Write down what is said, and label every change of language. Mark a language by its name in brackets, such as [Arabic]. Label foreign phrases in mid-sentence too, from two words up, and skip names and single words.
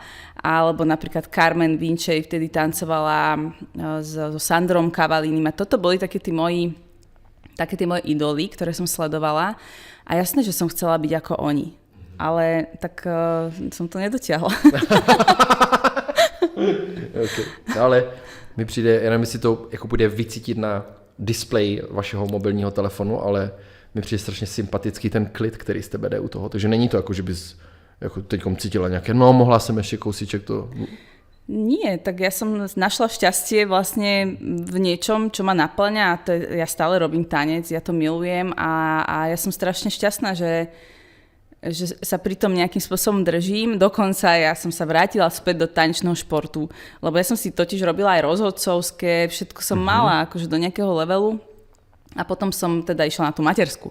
[Slovak] Alebo napríklad Carmen Vinčej vtedy tancovala so Sandrom Cavalinim. A toto boli také tí moji idoly, ktoré som sledovala. A jasné, že som chcela byť ako oni. Ale tak som to nedotiahla. Okay. [Czech] No, ale mi přijde, já nevím, jestli to jako bude vycítit na displeji vašeho mobilního telefonu, ale mi přijde strašně sympatický ten klid, který z tebe jde u toho. Takže není to jako, že bys jako teďkom cítila nějaké, no mohla jsem ještě kousíček to... [Slovak] Nie, tak ja som našla šťastie vlastne v niečom, čo ma naplňa a to ja stále robím tanec, ja to milujem a ja som strašne šťastná, že sa pri tom nejakým spôsobom držím. Dokonca ja som sa vrátila späť do tanečného športu, lebo ja som si totiž robila aj rozhodcovské, všetko som mala akože do nejakého levelu a potom som teda išla na tú materskú.